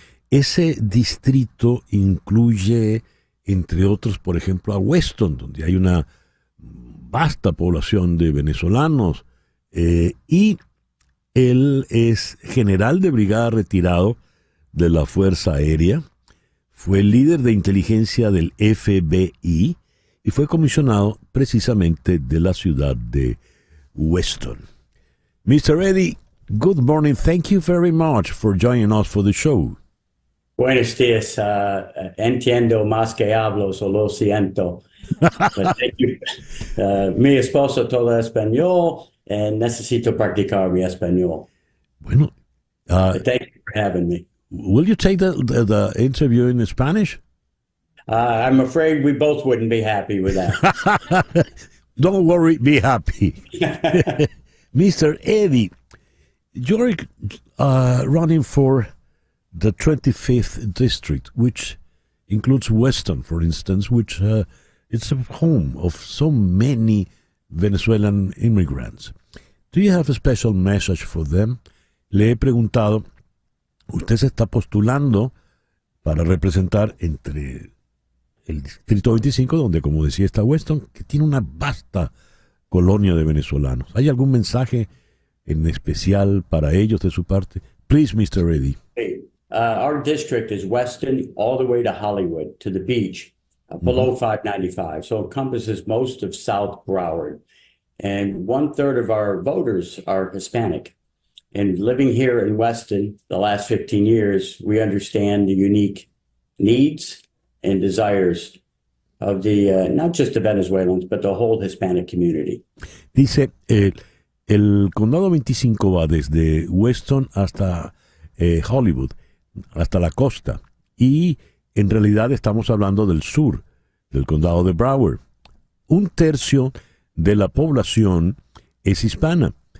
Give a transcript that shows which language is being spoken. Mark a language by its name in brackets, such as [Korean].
[Spanish] Ese distrito incluye, entre otros, por ejemplo, a Weston, donde hay una vasta población de venezolanos, y él es general de brigada retirado de la Fuerza Aérea, fue líder de inteligencia del FBI y fue comisionado precisamente de la ciudad de Weston. [English] Mr. Eddy, good morning. Thank you very much for joining us for the show. [Spanish] Buenos días. Entiendo más que hablo, solo siento. [English] But thank you. [Spanish] Mi esposo todo español y necesito practicar mi español. Bueno, [English] thank you for having me. Will you take the interview in Spanish? I'm afraid we both wouldn't be happy with that. Don't worry, be happy. Mr. Eddy, you're running for the 25th district, which includes Weston, for instance, which it's a home of so many Venezuelan immigrants. Do you have a special message for them? [Spanish] Le he preguntado, usted se está postulando para representar entre el Distrito 25, donde, como decía, está Weston, que tiene una vasta colonia de venezolanos. ¿Hay algún mensaje en especial para ellos de su parte? [English] Please, Mr. Eddy. Our district is Weston all the way to Hollywood, to the beach, below 595. So it encompasses most of South Broward. And 1/3 of our voters are Hispanic. And living here in Weston the last 15 years, we understand the unique needs and desires of the, not just the Venezuelans, but the whole Hispanic community. [Spanish] Dice, el condado 25 va desde Weston hasta Hollywood, hasta la costa. Y en realidad estamos hablando del sur, del condado de Broward. 1/3 de la población es hispana.